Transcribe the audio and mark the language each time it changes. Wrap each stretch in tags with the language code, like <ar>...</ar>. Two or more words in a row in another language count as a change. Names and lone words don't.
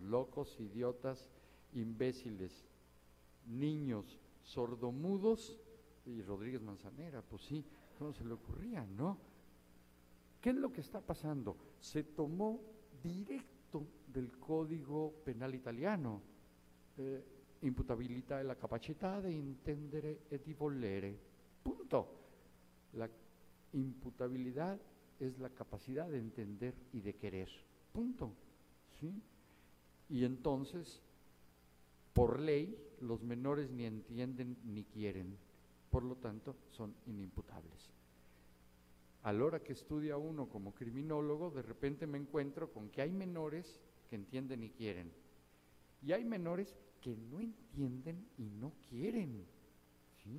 <es>Locos, idiotas, imbéciles, niños, sordomudos, y Rodríguez Manzanera, pues sí, ¿cómo se le ocurría, no? ¿Qué es lo que está pasando? Se tomó directo del Código Penal italiano,</es> <it>imputabilità è la capacità di intendere e di volere,</it> <es>punto. La imputabilidad es la capacidad de entender y de querer, punto. ¿Sí? Y entonces, por ley, los menores ni entienden ni quieren. por lo tanto son inimputables. A la hora que estudia uno como criminólogo, de repente me encuentro con que hay menores que entienden y quieren, y hay menores que no entienden y no quieren, ¿sí?</es>